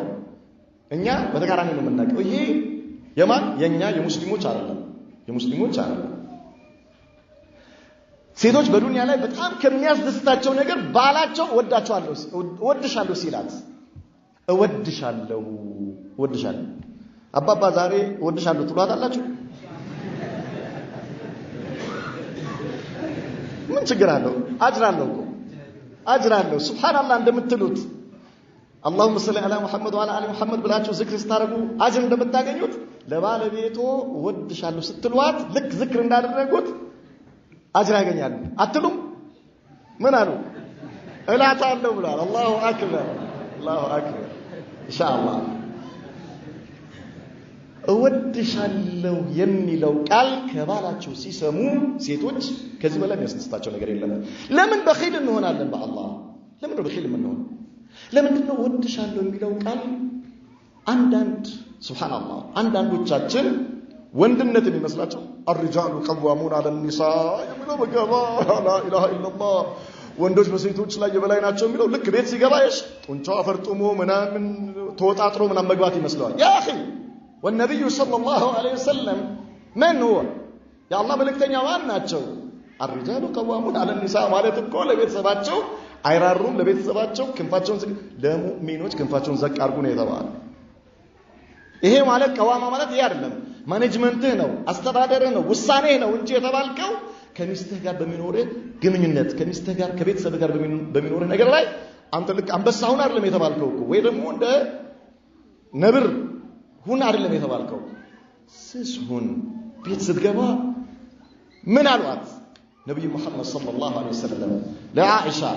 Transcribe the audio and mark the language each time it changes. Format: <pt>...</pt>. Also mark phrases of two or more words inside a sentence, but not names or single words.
<am>የምናውቀው ይሄ የማን የኛ የሙስሊሞች አይደለም ሴቶች በዱንያ ላይ በጣም ከሚያስደስታቸው ነገር ባላቸው ወድሻለሁ ሲላት እወድሻለሁ አባባ ዛሬ እወድሻለሁ ትሏታላችሁ ምን ችግር አለው አጅራለሁ ሱብሃንአላህ እንደምትሉት</am> <ar>اللهم صل على محمد وعلى ال محمد</ar> <am>ብላችሁ ዝክር ስታረጉ አጅር እንደምታገኙት ለባለቤቶ ወድሻለሁ ስትሏት ልክ ዝክር እንዳደረጉት አጅር ያገኛሉ አትሉም ምን አሉ እላታለሁ ብሏል</am> <ar>الله أكبر إن شاء الله</ar> <am>እወድሻለሁ የሚለው ቃል ከባላቸው ሲሰሙ ሴቶች ከዚህ በላይ የሚያስደስታቸው ነገር የለም ለምን በኺል እንሆናለን በአላህ ለምን ነው በኺል የምንሆነው ለምንድን ነው እወድሻለሁ የሚለው ቃል ሱብሃንአላህ አንዳንዶቻችን ወንድነት የሚመስላቸው</am> <ar>الرجال قوامون على النساء</ar> <am>የሚለው በገባ</am> <ar>لا اله الا الله</ar> <am>ወንዶች በሴቶች ላይ የበላይ ናቸው የሚለው ልክ ቤት ሲገባሽ ጡንቻው አፈርጥሞ ምናምን ተወጣጥሮ ምናምን መግባት ይመስላል ያ</am> <ar>اخي والنبي صلى الله عليه وسلم من هو يا الله</ar> <am>መልእክተኛ ማን ናቸው</am> <ar>الرجال قوامون على النساء</ar> <am>ማለት እኮ ለቤተሰባቸው አይራሩም ለቤተሰባቸው ክንፋቸውን ለሙእሚኖች ክንፋቸውን ዘቅ አድርጉ ነው የተባለው ይሄ ማለት ቀዋማ ማለት ይሄ አይደለም ማኔጅመንትህ ነው አስተዳደርህ ነው ውሳኔህ ነው እንጂ የተባልከው ከሚስትህ ጋር በሚኖርህ ግንኙነት ከሚስትህ ጋር ከቤተሰብ ጋር በሚኖርህ ነገር ላይ አንተ ልክ አንበሳ ሁን አይደለም የተባልከው እኮ ወይ ደግሞ እንደ ነብር ሁን አይደለም የተባልከው ስስ ሁን ቤት ስትገባ ምን አሏት ነብዩ መሐመድ</am> <ar>صلى الله عليه وسلم</ar> <am>ለአኢሻ</am>